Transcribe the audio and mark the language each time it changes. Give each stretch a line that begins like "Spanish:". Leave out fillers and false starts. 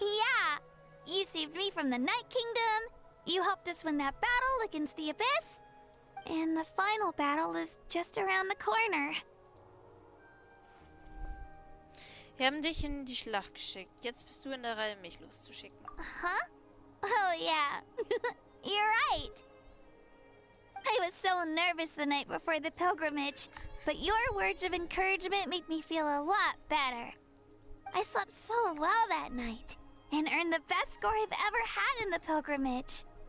English: Yeah, you saved me from the Night Kingdom, you helped us win that battle against the Abyss, and the final battle is just around the corner.
German: Wir haben dich in die Schlacht geschickt. Jetzt bist du in der Reihe, mich loszuschicken.
English: Huh? Oh, yeah. You're right. I was so nervous the night before the pilgrimage, but your words of encouragement made me feel a lot better. I slept so well that night, and earned the best score I've ever had in the pilgrimage.